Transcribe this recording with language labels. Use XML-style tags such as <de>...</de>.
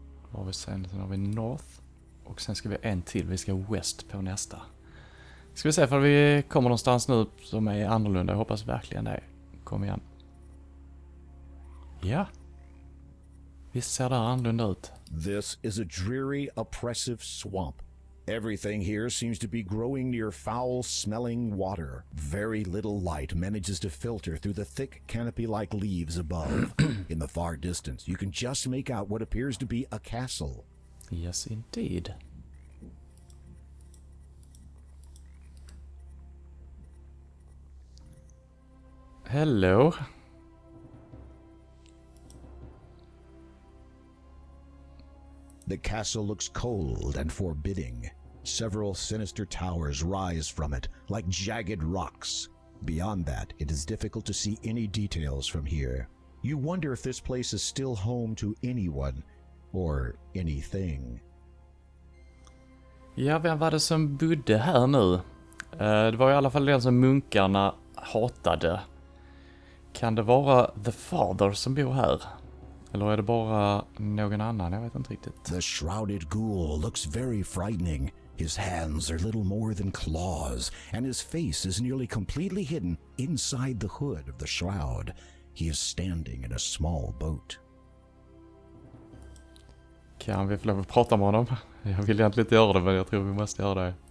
<sv>Vad har vi sen? Sen har vi north. Och sen ska vi en till. Vi ska west på nästa. Ska vi se för vi kommer någonstans nu som är annorlunda. Jag hoppas verkligen det. Kom igen. Ja. Visst ser det här annorlunda ut.</sv> <en>This is a dreary, oppressive swamp. Everything here seems to be growing near foul-smelling water. Very little light manages to filter through the thick canopy-like leaves above. In the far distance, you can just make out what appears to be a castle. Yes, indeed. Hello. The castle looks cold and forbidding. Several sinister towers rise from it, like jagged rocks. Beyond that, it is difficult to see any details from here. You wonder if this place is still home to anyone, or anything.</en> <sv>Ja, vem var det som bodde här nu? Det var i alla fall den som munkarna hatade. Kan det vara The Father som bor här? Eller är det bara någon annan? Jag vet inte riktigt.</sv> <en>The shrouded ghoul looks very frightening. His hands are little more than claws, and his face is nearly completely hidden inside the hood of the shroud. He is standing in a small boat.</en> <sv>Kan vi få lov att prata med honom? Jag vill egentligen inte göra det, men jag tror vi måste göra det.</sv>